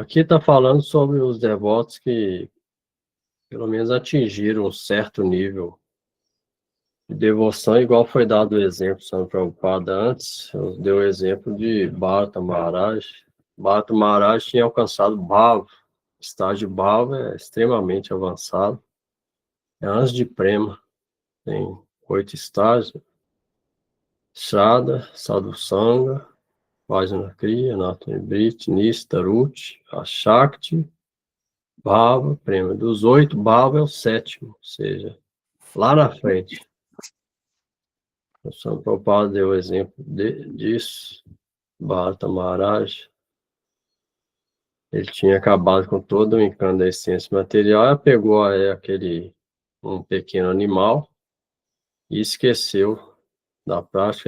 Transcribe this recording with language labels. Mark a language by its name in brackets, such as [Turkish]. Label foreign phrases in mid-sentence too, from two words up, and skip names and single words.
[Portuguese] Aqui está falando sobre os devotos que, pelo menos, atingiram um certo nível de devoção, igual foi dado o exemplo, Santa Prabhupada antes, deu o exemplo de Bharata Maharaj. Bharata Maharaj tinha alcançado Bhava, o estágio Bhava é extremamente avançado, é antes de Prema, tem 8 estágios, [Sanskrit] श्रद्धा, साधुसङ्ग, वज्न क्रिया, नत्मृत्, निस्ता, रुति, अशक्ति, भाव, प्रेम. [Portuguese] Dos 8, Bhava é o 7º, ou seja, lá na frente. O Santa Prabhupada deu o exemplo disso. Bharata Maharaj, ele tinha acabado com todo o encanto da essência material, e pegou um pequeno animal e esqueceu da prática.